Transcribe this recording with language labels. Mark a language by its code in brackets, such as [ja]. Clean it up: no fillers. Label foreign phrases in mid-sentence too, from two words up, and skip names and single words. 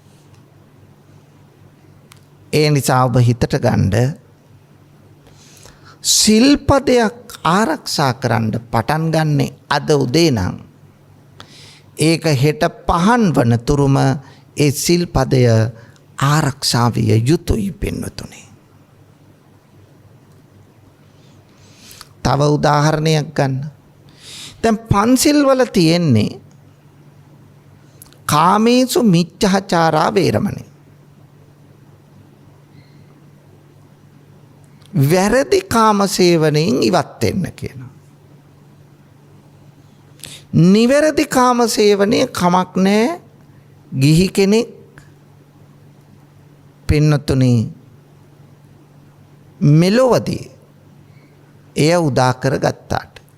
[si] ඒ නිසා ඔබ හිතට ගන්න සිල්පදයක් ආරක්ෂා කරන්න පටන් ගන්නේ අද උදේ නම් ඒක හෙට පහන් වන තුරුම ඒ සිල්පදය ආරක්ෂා විය යුතුයි පින්වතුනි. තව උදාහරණයක් ගන්න. දැන් පන්සිල් වල තියෙන්නේ [pi] කාමේසු මිච්ඡාචාරා වේරමණී. [si] වැරදි කාම සේවනයෙන් ඉවත් වෙන්න කියනවා. නිවැරදි කාම සේවනයේ කමක් නැහැ. ගිහි කෙනෙක් පින්නතුනි මෙලොවදී එය උදා කරගත්තාට.